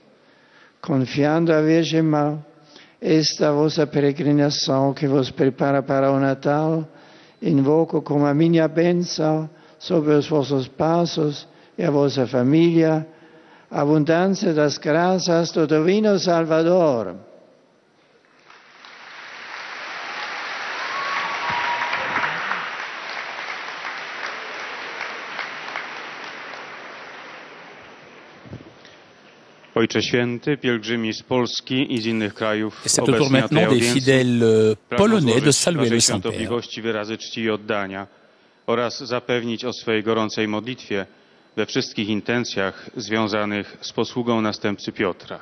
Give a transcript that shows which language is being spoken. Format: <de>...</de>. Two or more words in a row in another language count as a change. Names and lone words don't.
<pt>Confiando a Virgem Mãe, esta vossa peregrinação que vos prepara para o Natal, invoco com a minha bênção sobre os vossos passos e a vossa família, a abundância das graças do Divino Salvador.</pt> <pl>Ojcze Święty, pielgrzymi z Polski i z innych krajów</pl> <fr>C'est au tour maintenant des fidèles polonais de saluer le Saint-Père.</fr> <pl>Wyrazy czci i oddania oraz zapewnić o swej gorącej modlitwie we wszystkich intencjach związanych z posługą następcy Piotra.</pl>